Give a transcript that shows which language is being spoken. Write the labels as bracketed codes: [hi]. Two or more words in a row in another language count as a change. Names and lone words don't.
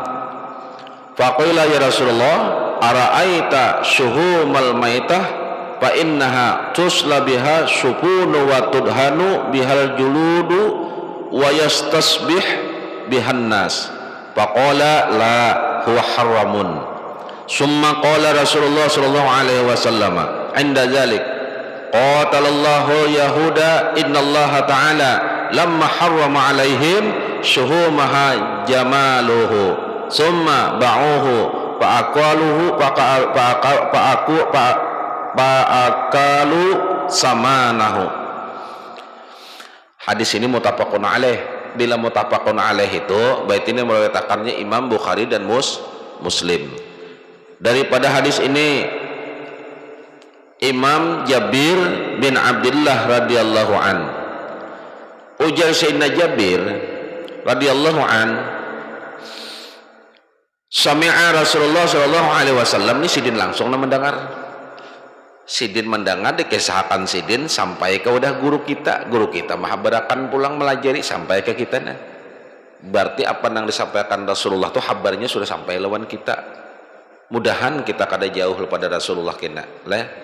[ar] فقيل يا رسول الله أرأيت شحوم الميتة فإنها تطلى بها السفن وتدهن بها الجلود ويستصبح بها الناس. فقال لا هو حرام. ثم قال رسول الله صلى الله عليه وسلم عند ذلك قاتل الله اليهود إن الله تعالى لما حرم عليهم شحومها جملوه ثم باعوه فأكلوا ثمنه. [bjn] Hadis ini [ar] متفق عليه. [bjn] Bila [ar] متفق عليه [bjn] itu berarti ini meriwayatkannya Imam Bukhari dan Muslim. Daripada hadis ini Imam Jabir bin Abdullah [ar] رضي الله عن, [bjn] ujar Sayyidina Jabir [ar] رضي الله عن, سمع رسول الله صلى الله عليه وسلم, [bjn] ini sidin langsung mendengar. Sidin mendengar dikisahkan sidin sampai ke udah guru kita mah berakan pulang melajari sampai ke kita. Nah, berarti apa yang disampaikan Rasulullah tuh habarnya sudah sampai lawan kita. Mudahan kita kada jauh pada Rasulullah kena lah.